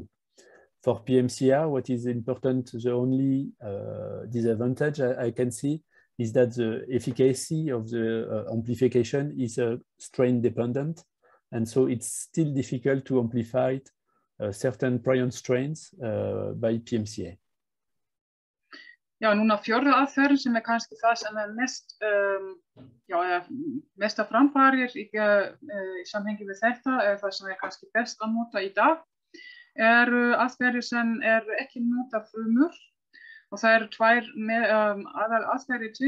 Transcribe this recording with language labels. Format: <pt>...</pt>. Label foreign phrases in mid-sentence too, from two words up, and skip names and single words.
<en>For Pmca, what is important, the only disadvantage I can see is that the efficacy of the amplification is strain dependent. And so it's still difficult to amplify certain prion strains by Pmca.</en> <is>Núna fjórða aðferðin sem kannski það sem mesta framfarir í samhengi við þetta, það sem kannski best að nota í dag, aðferðir sem ekki nota frumur, og það tvær aðal aðferðir til.</is>